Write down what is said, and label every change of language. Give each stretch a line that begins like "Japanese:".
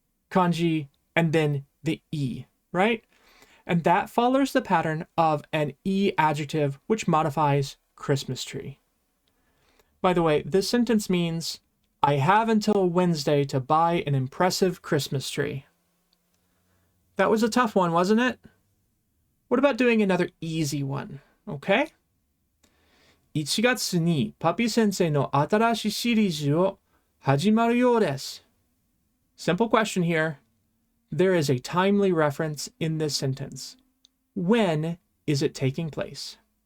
English: kanji, and then the e, right? And that follows the pattern of an e adjective, which modifies Christmas tree. By the way, this sentence means, I have until Wednesday to buy an impressive Christmas tree. That was a tough one, wasn't it? What about doing another easy one, okay?
Japanese: 1月にパピ先生の新しいシリーズを始まるようです。
English: Simple question here. There is a timely reference in this sentence. When is it taking place?